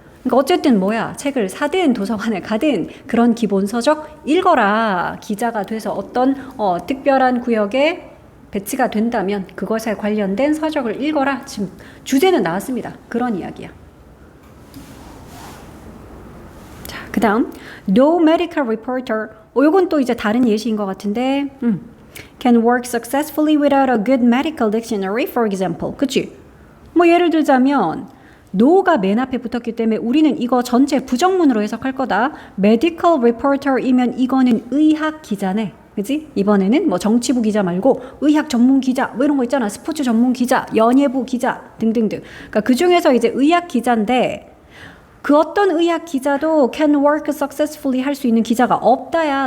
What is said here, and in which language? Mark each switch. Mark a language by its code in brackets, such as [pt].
[ko] 그러니까 어쨌든 뭐야, 책을 사든 도서관에 가든 그런 기본 서적 읽어라. 기자가 돼서 어떤 특별한 구역에 배치가 된다면 그것에 관련된 서적을 읽어라. 지금 주제는 나왔습니다. 그런 이야기야. 자, 그 다음 [en] No medical reporter. [ko] 이건 또 이제 다른 예시인 것 같은데 [en] Can work successfully without a good medical dictionary, for example. [ko] 그치? 뭐 예를 들자면 no가 맨 앞에 붙었기 때문에 우리는 이거 전체 부정문으로 해석할 거다. medical reporter이면 이거는 의학 기자네. 그지? 이번에는 뭐 정치부 기자 말고 의학 전문 기자 뭐 이런 거 있잖아. 스포츠 전문 기자, 연예부 기자 등등등. 그러니까 그 중에서 이제 의학 기자인데 그 어떤 의학 기자도 [en] can work successfully [ko] 할 수 있는 기자가 없다야.